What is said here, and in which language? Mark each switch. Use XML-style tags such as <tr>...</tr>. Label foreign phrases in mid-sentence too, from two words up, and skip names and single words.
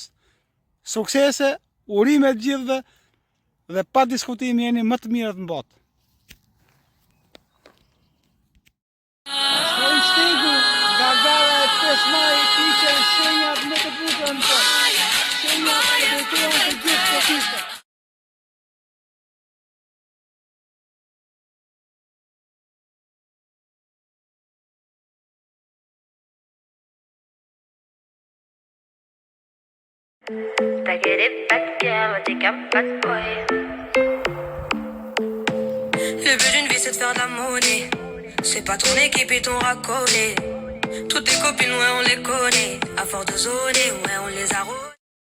<sq>Suksese, urime të gjithëve dhe pa diskutim jeni më të mirët në botë. Shkojmë shtegu, nga gara e 5 maj kishe shenjat më të bukura në botë. Shenjat që drejtuan të gjithë sportistët.</sq> <en>Back it back, yeah,</en> <fr>on dit qu'un</fr> <en>bad boy.</en> <fr>Le but d'une vie c'est de faire de la monnaie. C'est pas ton équipe et ton racolé. Toutes tes copines, ouais, on les connaît. À force de zoner, ouais, on les a rodées.</fr>